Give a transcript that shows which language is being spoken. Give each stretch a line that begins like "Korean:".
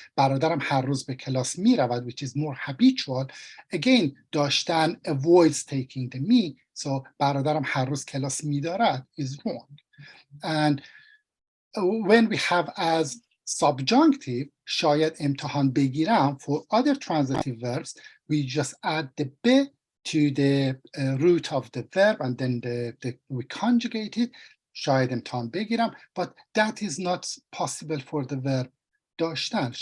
Persian: برادرم هر روز به کلاس می‌رود,
English: which is more habitual. Again, Dashtan avoids taking the me. So
Persian: برادرم هر روز کلاس می‌دارد
English: is wrong. And when we have as subjunctive,
Persian: شاید امتحان بگیرم,
English: for other transitive verbs, we just add the be to the root of the verb and then we conjugate it, شاید امتحان بگیرم, but that is not possible for the verb داشتن.